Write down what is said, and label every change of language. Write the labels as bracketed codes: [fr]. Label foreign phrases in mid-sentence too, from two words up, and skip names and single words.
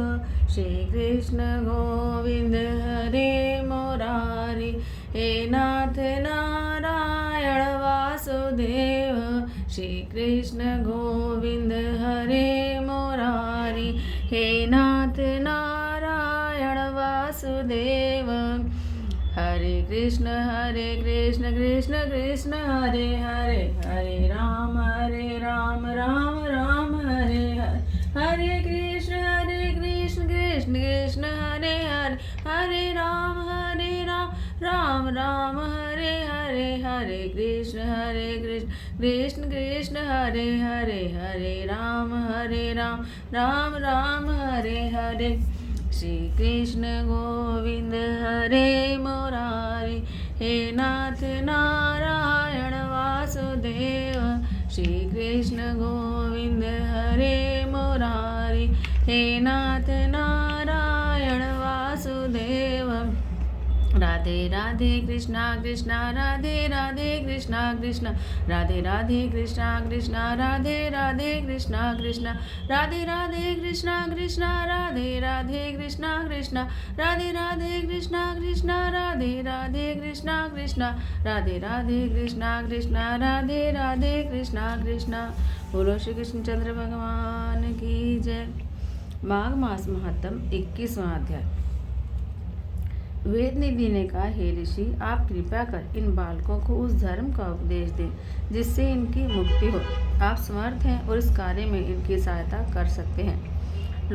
[sa] श्री कृष्ण गोविंद हरे मुरारी, हे नाथ नारायण वासुदेव। श्री कृष्ण गोविंद हरे मुरारी, हे नाथ नारायण वासुदेव। हरे कृष्ण कृष्ण कृष्ण हरे हरे, हरे राम राम राम हरे हरे। हरे कृष्ण कृष्ण कृष्ण हरे हरे, हरे राम राम राम हरे हरे। हरे कृष्ण कृष्ण कृष्ण हरे हरे, हरे राम राम राम हरे हरे। श्री कृष्ण गोविंद हरे मुरारी, हे नाथ नारायण वासुदेव। श्री कृष्ण गोविंद हरे मुरारी, हे नाथ नारायण वासुदेव। राधे राधे कृष्णा कृष्णा राधे राधे कृष्णा कृष्णा, राधे राधे कृष्णा कृष्णा राधे राधे कृष्णा कृष्णा, राधे राधे कृष्णा कृष्णा राधे राधे कृष्णा कृष्णा, राधे राधे कृष्णा कृष्णा राधे राधे कृष्णा कृष्णा, राधे राधे कृष्णा कृष्णा राधे राधे कृष्णा कृष्णा। [hi] बोलो श्री कृष्णचंद्र भगवान की जय। माघ मास महत्तम 21वां अध्याय। वेद निधि ने कहा, हे ऋषि, आप कृपा कर इन बालकों को उस धर्म का उपदेश दें जिससे इनकी मुक्ति हो। आप समर्थ हैं और इस कार्य में इनकी सहायता कर सकते हैं।